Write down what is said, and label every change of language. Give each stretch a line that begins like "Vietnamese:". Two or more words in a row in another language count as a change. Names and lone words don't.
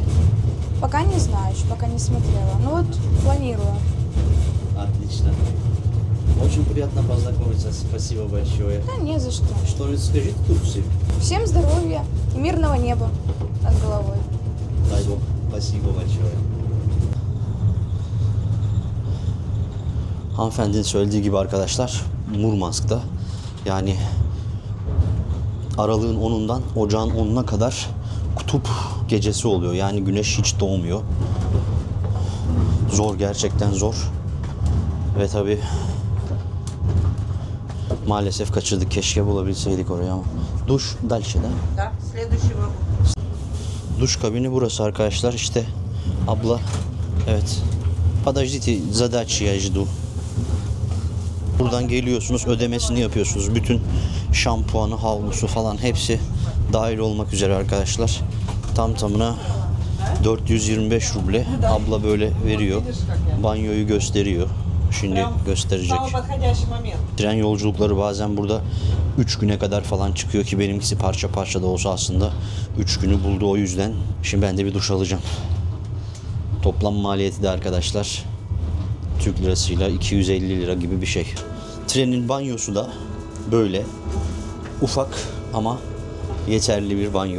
Russian: Пока не знаю, еще пока не смотрела. Ну вот, планирую. Отлично. Очень приятно познакомиться. Спасибо большое. Да не за что. Что-нибудь скажите Турции? Всем здоровья и мирного неба над головой. Дай Бог. Спасибо большое.
Turkish: Hanımefendinin söylediği gibi arkadaşlar Murmansk'ta yani aralığın 10'undan ocağın 10'una kadar kutup gecesi oluyor. Yani güneş hiç doğmuyor. Zor, gerçekten zor. Ve tabi maalesef kaçırdık. Keşke bulabilseydik orayı ama.
Russian: Duş dальше, да? Да, следующий вагон.
Turkish: Duş kabini burası arkadaşlar. İşte abla. Evet.
Russian: Подождите, задачи я жду.
Turkish: Buradan geliyorsunuz, ödemesini yapıyorsunuz. Bütün şampuanı, havlusu falan hepsi dahil olmak üzere arkadaşlar. Tam tamına 425 ruble. Abla böyle veriyor. Banyoyu gösteriyor. Şimdi gösterecek.
Russian: Самый подходящий момент.
Turkish: Tren yolculukları bazen burada 3 güne kadar falan çıkıyor ki benimkisi parça parça da olsa aslında 3 günü buldu o yüzden. Şimdi ben de bir duş alacağım. Toplam maliyeti de arkadaşlar Türk lirasıyla 250 lira gibi bir şey. Trenin banyosu da böyle ufak ama yeterli bir banyo.